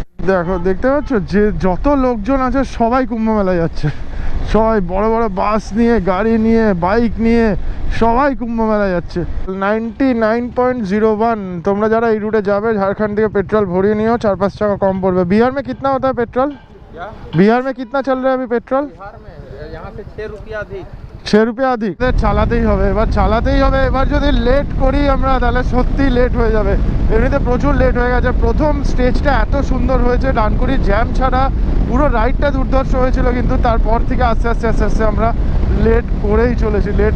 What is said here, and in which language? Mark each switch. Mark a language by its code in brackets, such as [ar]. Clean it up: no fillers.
[bn] দেখো দেখতে পাচ্ছ যে যত লোকজন আছে সবাই কুম্ভ মেলায় যাচ্ছে, সবাই বড় বড় বাস নিয়ে, গাড়ি নিয়ে, বাইক নিয়ে সবাই কুম্ভ মেলায় যাচ্ছে। 99.01। তোমরা যারা এই রুটে যাবে ঝাড়খণ্ড থেকে পেট্রোল ভরিয়ে নিও, 4-5 টাকা কম পড়বে। [hi] बिहार में कितना होता है पेट्रोल? बिहार में कितना चल रहा है अभी पेट्रोल? यहाँ से 6 रुपया अधिक। 6 रुपया अधिक। [bn] চালাতেই হবে, এবার চালাতেই হবে। এবার যদি লেট করি আমরা তাহলে সত্যি লেট হয়ে যাবে। এমনিতে প্রচুর লেট হয়ে গেছে। প্রথম স্টেজটা এত সুন্দর হয়েছে, ডানকুনি জ্যাম ছাড়া পুরো রাইডটা দুর্ধর্ষ হয়েছিল, কিন্তু তারপর থেকে আস্তে আস্তে আস্তে আস্তে আমরা লেট করেই চলেছি।